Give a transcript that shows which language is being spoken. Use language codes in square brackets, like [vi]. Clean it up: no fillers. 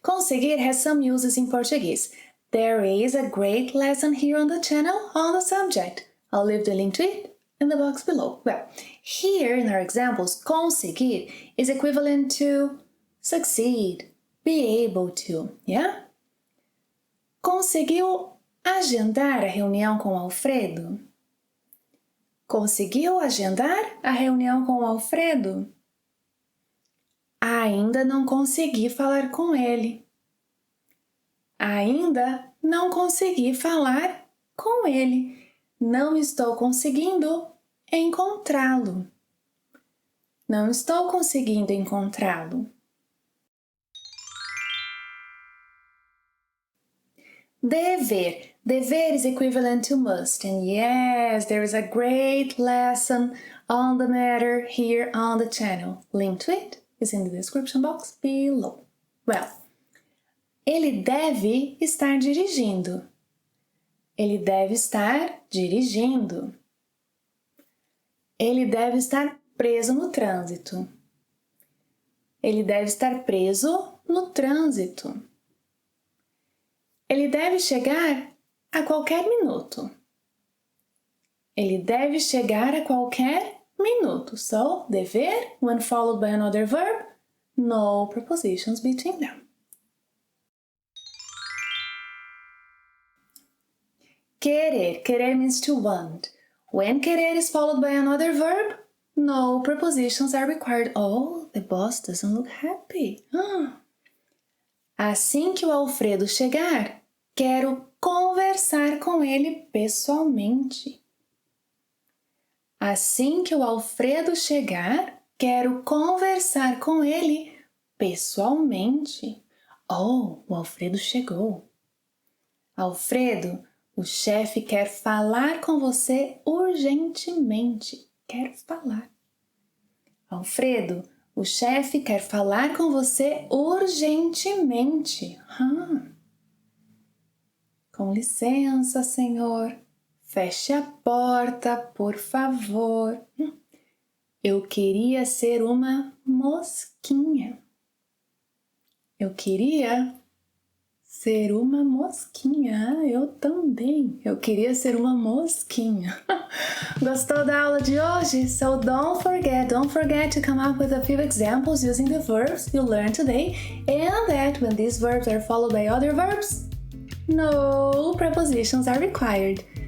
[en] Conseguir has some uses in Portuguese. There is a great lesson here on the channel on the subject. I'll leave the link to it in the box below. Well, here in our examples, conseguir is equivalent to succeed, be able to, yeah? [pt] Conseguiu agendar a reunião com Alfredo? Conseguiu agendar a reunião com Alfredo? Ainda não consegui falar com ele. Ainda não consegui falar com ele. Não estou conseguindo encontrá-lo. Não estou conseguindo encontrá-lo. Dever. [en] Dever is equivalent to must. And yes, there is a great lesson on the matter here on the channel. Link to it is in the description box below. [pt] Well, ele deve estar dirigindo. Ele deve estar dirigindo. Ele deve estar preso no trânsito. Ele deve estar preso no trânsito. Ele deve chegar a qualquer minuto. Ele deve chegar a qualquer minuto. [en] So, dever, when followed by another verb, no prepositions between them. Querer. Querer means to want. When querer is followed by another verb, no prepositions are required. Oh, the boss doesn't look happy. [pt] Assim que o Alfredo chegar, quero conversar com ele pessoalmente. Assim que o Alfredo chegar, quero conversar com ele pessoalmente. Oh, o Alfredo chegou. Alfredo, o chefe quer falar com você urgentemente. Quero falar. Alfredo, o chefe quer falar com você urgentemente. Com licença, senhor. Feche a porta, por favor. Eu queria ser uma mosquinha. Eu queria ser uma mosquinha. Eu também. Eu queria ser uma mosquinha. Gostou da aula de hoje? [en] So don't forget to come up with a few examples using the verbs you learned today, and that when these verbs are followed by other verbs, no prepositions are required.